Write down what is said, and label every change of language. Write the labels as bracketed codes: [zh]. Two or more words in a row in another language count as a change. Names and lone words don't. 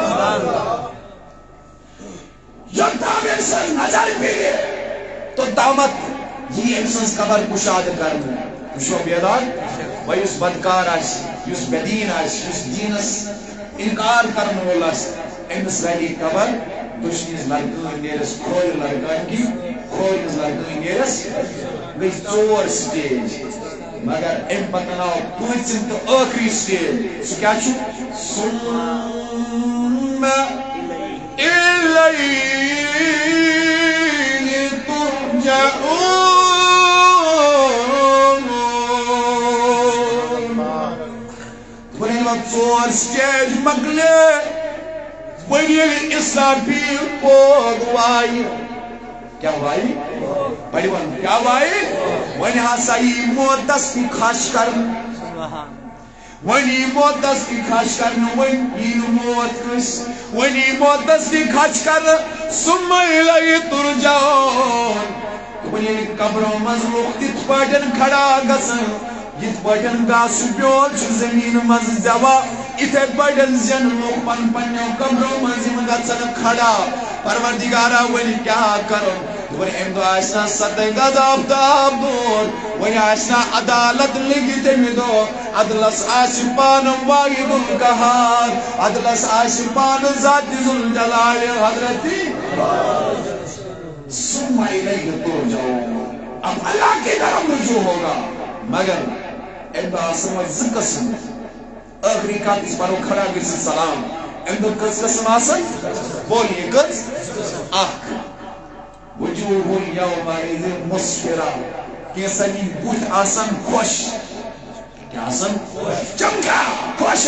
[ks] یوٚتام أمۍ سٕنٛز نظر پھِرِ توٚتامتھ یی أمۍ سٕنٛز قبر کُشادٕ کرنہٕ تُہۍ چھِوا بیدار وۄنۍ یُس بدکار آسہِ یُس بے دیٖن آسہِ یُس دیٖنس انکار کرن وول آسہِ أمِس رلہِ قبر دُشنِس لڑکٲنۍ نیرس کھورِ لڑکٲنۍ کی کھورِ ہٕنٛز لڑکٲنۍ نیرس گٔے 4 سٹیج مگر امہِ پتہٕ آو پوٗنٛژِم تہٕ ٲخری سٹیج سُہ کیٛاہ چھُ [ar] ثُمَّ إِلَيْهِ تُرْجَعُونَ [ks] ژور سٹیج مکلے وۄنۍ ییٚلہِ اِسرافیٖل پوگ وایہِ کیٛاہ وایہِ بڑِ ون کیٛاہ وایہِ وۄنۍ ہسا یی موتس تہِ کھش کرنہٕ وۄنۍ یی موتس تہِ کھش کرنہٕ وۄنۍ یی نہٕ موت کٲنٛسہِ وۄنۍ یی موتس تہِ کھش کرنہٕ [ar] ثُمَّ إِلَيْهِ تُرْجَعُونَ [ks] وۄنۍ ییٚلہِ قبرو منٛز لُکھ تِتھ پٲٹھۍ کھڑا گژھن یِتھ پٲٹھۍ گاسہٕ بیول چھُ زٔمیٖن منٛز زٮ۪وان یِتھے پٲٹھۍ زین لُکھ پن پننیو قبرو منٛز یِم گژھن کھڑا پروردگارا وۄنۍ کیٛاہ کرو وۄنۍ امہِ دۄہ آسہِ نا 7 گز آفتاب دور وۄنۍ آسہِ نا عدالت لٔگِتھ امہِ دۄہ عدلس آسہِ پانہٕ واحد القہار عدلس آسہِ پانہٕ ذاتِ ذوالجلال حضرتی [ar] ثُمَّ إِلَيْهِ تُرْجَعُونَ [ur] اب اللہ کی طرف رجوع ہوگا [ks] مگر امہِ دۄہ آسن وۄنۍ 2 قٕسم ٲخری کتھ أسۍ پرو کھڑا گٔژھِتھ سلام امہِ دۄہ کٔژ قٕسم آسن بولیے کٔژ اکھ [ar] وجوہ یومئذ مسفرہ [ks] کینٛژن ہٕنٛدۍ بُتھۍ آسن خۄش کیٛاہ آسن چمکا خۄش